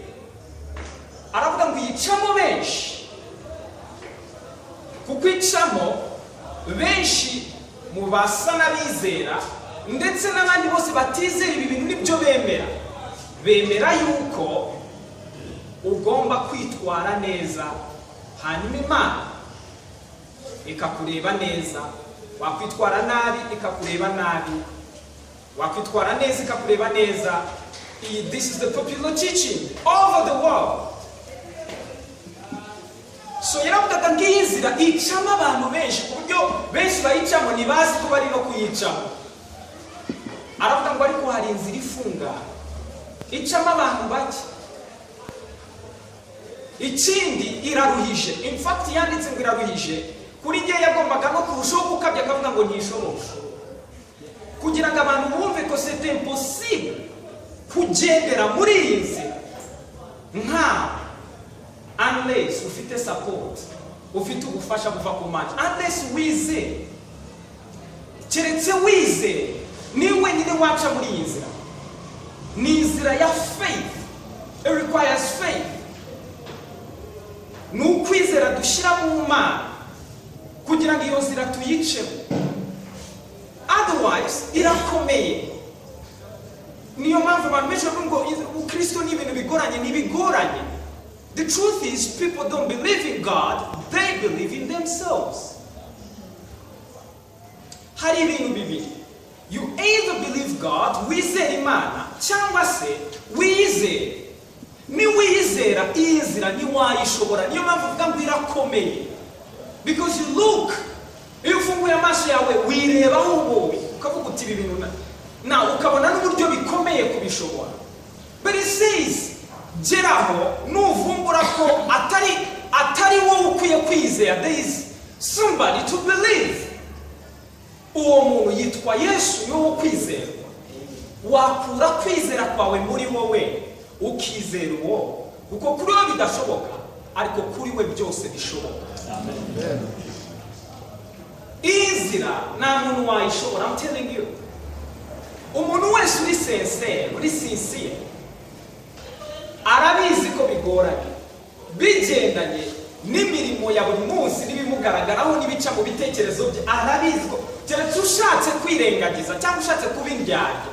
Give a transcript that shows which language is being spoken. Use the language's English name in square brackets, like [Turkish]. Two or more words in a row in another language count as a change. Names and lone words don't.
[Kinyarwanda] Aravuga ngo yicamo benshi, kuko icamo benshi mu basa n'abizera ndetse n'abandi bose batizera ibi bintu nibyo bemera yuko ugomba kwitwara neza, hanyuma Imana ikakureba neza. Wakwitwara nabi ikakureba nabi, wakwitwara neza ikakureba neza. [English] This is the popular teaching all over the world. [Kinyarwanda] So yaravugaga ngo iyi nzira icamo abantu benshi, ku buryo benshi bayicamo ntibazi ko bari no kuyicamo. Aravuga ngo ariko hari inzira ifunganye icamo abantu bake. Ikindi iraruhije, in fact yanditse ngo iraruhije, kuri njye yagombaga no kurushaho gukabya akavuga ngo ntishoboka, kugira ngo abantu bumve ko [French] c'est impossible [Kinyarwanda] kugendera muri iyi nzira unless ufite support, ufite ubufasha buva ku Mana, unless wizeye. Keretse wizeye niwe nyine waca muri iyi nzira. Ni inzira ya faith, [English] it requires faith. [Kinyarwanda] Ni ukwizera dushyira mu Mana kugira ngo iyo nzira tuyicemo, otherwise irakomeye. Niyo mpamvu abantu benshi bavuga ngo Ukristo ni ibintu bigoranye. Ntibigoranye. [English] The truth is, people don't believe in God, they believe in themselves. [Kinyarwanda] Hari ibintu bibiri, [English] you either believe God, [Kinyarwanda] wizera Imana, cyangwa se wizera. Ni wizera iyi nzira ntiwayishobora. Niyo mpamvu uvuga ngo irakomeye, [English] because you look, [Kinyarwanda] iyo ufunguye amaso yawe wirebaho wowe ukavuga uti ibi bintu na ukabona n'uburyo bikomeye kubishobora. [English] But it says, [Kinyarwanda] geraho nuvumbura ko atari wowe ukwiye kwizera, [English] there is somebody to believe. [Kinyarwanda] Uwo muntu yitwa Yesu, ni wowe kwizerwa. Wakura kwizera kwawe muri wowe ukizera uwo, kuko kuri we bidashoboka ariko kuri we byose bishoboka. Amen. Inzira nta muntu wayishobora. [English] I'm telling you, [Kinyarwanda] umuntu wese uri sincere arabizi ko bigoranye, bigendanye n'imirimo ya buri munsi n'ibimugaragaraho n'ibica mu bitekerezo bye. Arabizi ko keretse ushatse kwirengagiza cyangwa ushatse kuba indyarya.